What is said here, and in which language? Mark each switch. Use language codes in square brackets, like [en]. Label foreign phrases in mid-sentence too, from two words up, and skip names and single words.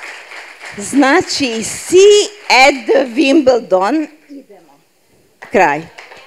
[hr] Znači, [en] see at the Wimbledon. [hr] Idemo. Kraj.